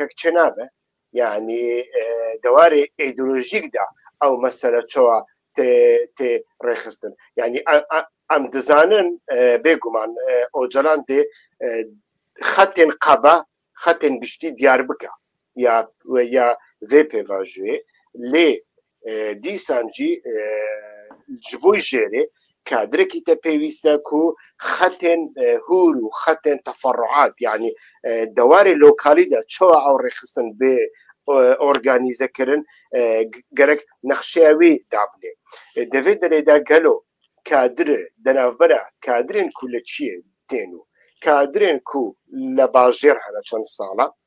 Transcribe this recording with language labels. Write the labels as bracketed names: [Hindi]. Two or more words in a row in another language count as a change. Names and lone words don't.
[Kurdish] چێ نابێ یعنی دەوارێ ئیدۆلۆژیکدا ئەو مەسەلە چۆوە تێ ڕێخستن یعنی ئەم دەزانن بێگومان ئۆجەلان دێ خەتێن قەبە خەتێن گشتی دیار بکە یا vê pêvajoyê lê dîsancî ji bo jêrê kadrekî te pêwîst e ku xetên hûr û xetên teferruat yanî dewarê lokalî de çawa ew rêxistin bê organizekirin gerek nexşeya wê dabne devê derê de gelo kadirê denavbera kadirên ku li çiyê tên û kadirên ku li bajêr hene çend sala